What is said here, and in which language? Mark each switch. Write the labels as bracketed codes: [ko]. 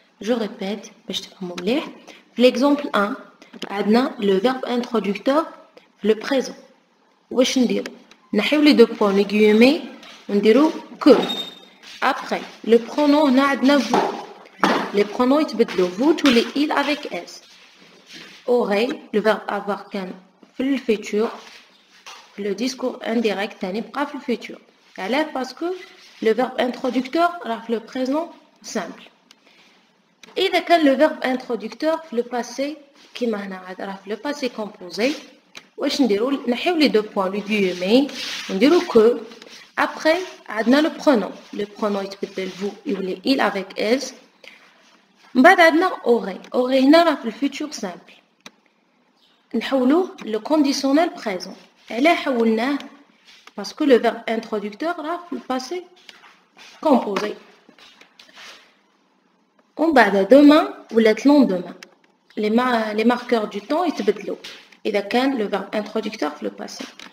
[fr] Je répète [ar] باش تفهموا مليح. في [fr] l'exemple 1 [ar] عندنا [fr] le verbe introducteur le présent. [ar] واش نديرو نحيو [fr] les deux points les guillemets [ar] ونديرو [fr] que. Après le pronom [ar] هنا عندنا [fr] vous. Les pronoms [ar] يتبدلوا [fr] vous [ar] تولي [fr] il avec s. aurait le verbe avoir [ar] كان في [fr] le futur. Le discours indirect [ar] تاني بقى في [fr] le futur. [ar] علاه [fr] parce que le verbe introducteur [ar] راه في [fr] le présent simple. [ar] إذا كان [fr] le verbe introducteur [ar] في [fr] le passé [ar] كيما هنا عاد راه في [fr] le passé composé [ar] واش نديرو نحيو [fr] les deux points les guillemets [ar] ونديرو [fr] que. Après [ar] عندنا [fr] le pronom [ar] يتبدل [fr] vous [ar] يولي [fr] il avec s. [ar] من بعد عندنا [fr] aurait [ar] هنا راه في [fr] le futur simple [ar] نحولوه [fr] le conditionnel présent. [ar] علاه حولناه [fr] parce que le verbe introducteur [ar] راه في [fr] le passé composé. [ar] ومن بعد [fr] demain [ar] ولات [fr] lendemain les marqueurs du temps [ar] يتبدلوا. إذا كان [fr] le verbe introducteur [ar] في [fr] le passé.